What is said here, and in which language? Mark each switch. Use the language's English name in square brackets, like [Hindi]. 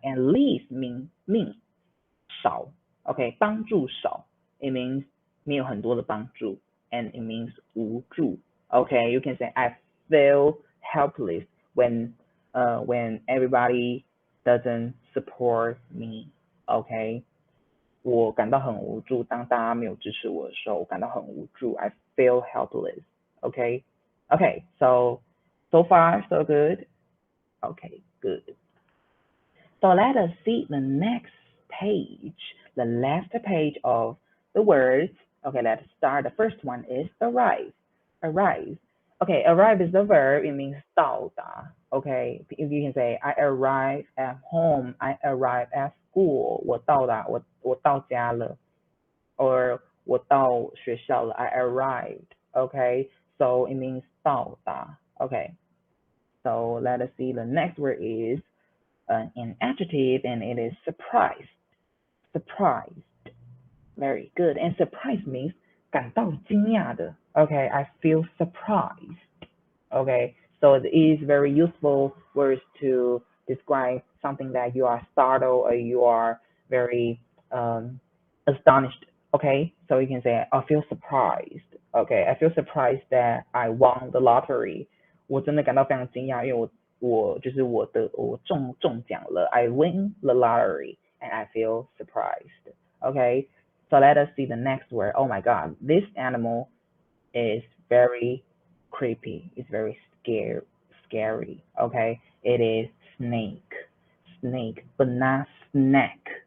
[English] And leave means 少.Okay. [Chinese] 帮助少. [English] It means [Chinese] 没有很多的帮助, [English] and it means [Chinese] 无助. [English] Okay. You can say I feel helpless when everybody doesn't support me. Okay. [Chinese] 我感到很无助，当大家没有支持我的时候，我感到很无助。 [English] I feel helpless. Okay. Okay. So far so good. Okay, good. So let us see the next page, the last page of the words. Okay, let's start. The first one is arrive. Arrive. Okay, arrive is the verb. It means [Chinese] 到达. [English] Okay, you can say I arrive at home. I arrive at school. [Chinese] 我到达，我到家了， or 我到学校了. [English] I arrived. Okay, so it means [Chinese] 到达. [English] Okay, so let us see. The next word is an adjective, and it is surprised. Surprised. Very good. And surprise means [Chinese] 感到惊讶的. [English] Okay, I feel surprised. Okay, so it is very useful words to describe something that you are startled or you are very astonished. Okay, so you can say I feel surprised. Okay, I feel surprised that I won the lottery. [Chinese] 我真的感到非常惊讶，因为我中奖了. [English] I win the lottery and I feel surprised. Okay, so let us see the next word. Oh my God, this animal is very creepy. It's very scary. Okay, it is snake, but not snack.